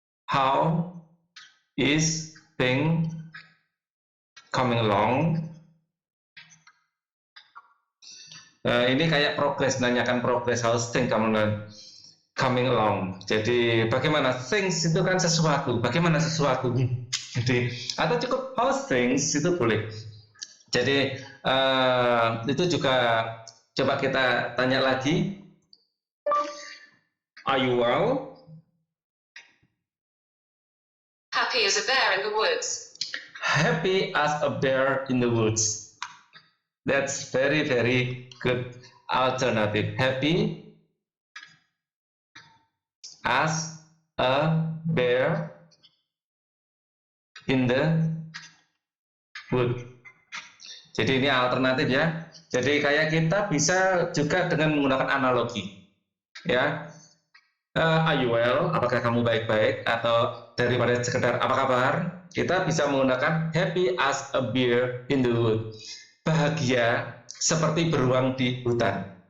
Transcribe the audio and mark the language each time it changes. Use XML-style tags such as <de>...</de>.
<en>How is things coming along?</en> <id>Ini kayak progress, nanyakan progress.</id> <en>How's things coming along?</en> <id>Jadi bagaimana things itu kan sesuatu. Bagaimana sesuatu? Jadi atau cukup</id> <en>how's things</en> <id>itu boleh. Jadi itu juga coba kita tanya lagi.</id> <en>Are you well? Happy as a bear in the woods. Happy as a bear in the woods. That's very, very good alternative. Happy as a bear in the wood.</en> <id>Jadi ini alternatif ya. Jadi kayak kita bisa juga dengan menggunakan analogi, ya.</id> <en>Are you well?</en> <id>Apakah kamu baik-baik? Atau daripada sekedar apa kabar? Kita bisa menggunakan</id> <en>happy as a bear in the wood.</en> <id>Bahagia seperti beruang di hutan.</id>